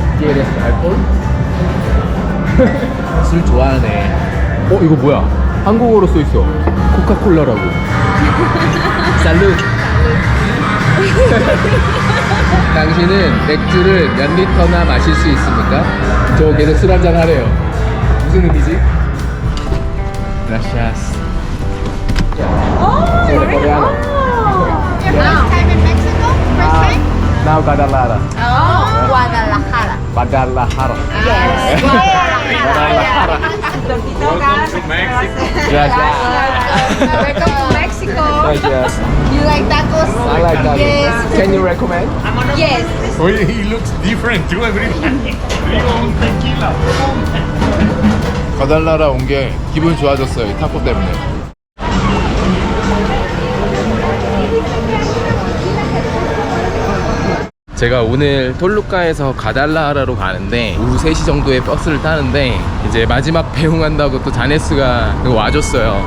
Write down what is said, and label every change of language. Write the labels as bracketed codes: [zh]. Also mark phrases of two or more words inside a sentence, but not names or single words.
[es] ¿Quieres alcohol? [ko] 술 좋아하네. 이거 뭐야? 한국어로 써 있어. 코카콜라라고. 살루. 당신은 맥주를 몇 리터나 마실 수 있습니까? 저 계속 술 한잔 하래요. 무슨 의미지? [es] Gracias. Sobre coreano. [en] First time in Mexico? First time? Now Guadalajara. Oh, Guadalajara. Guadalajara. Yes. Guadalajara. Welcome to Mexico. [es] Gracias. [en] Welcome to Mexico. [es] Gracias. [en] You like tacos? I like that. Yes. Can you recommend? Yes. Oh, he looks different too every time. Tequila. [ko] 가달라라 온 게 기분 좋아졌어요. 이 타코 때문에. 제가 오늘 톨루카에서 가달라하라로 가는데 오후 3시 정도에 버스를 타는데 이제 마지막 배웅한다고 또 자네스가 와줬어요.